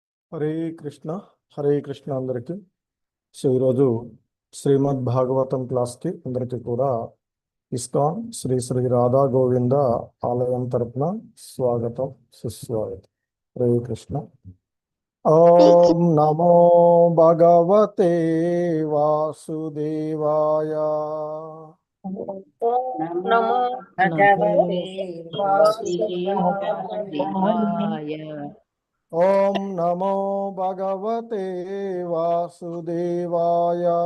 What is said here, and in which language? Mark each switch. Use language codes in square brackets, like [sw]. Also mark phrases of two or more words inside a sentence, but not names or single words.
[te] హరే కృష్ణ హరే కృష్ణ అందరికీ. సో ఈరోజు శ్రీమద్ భాగవతం క్లాస్కి అందరికీ కూడా ఇస్కాన్ శ్రీ శ్రీ రాధా గోవింద ఆలయం తరపున స్వాగతం సుస్వాగతం. [sa] హరే కృష్ణ. ఓం నమో భగవతే వాసుదేవాయ. నమో భగవతే వాసుదేవాయ. ఓం నమో భగవతే వాసుదేవాయ.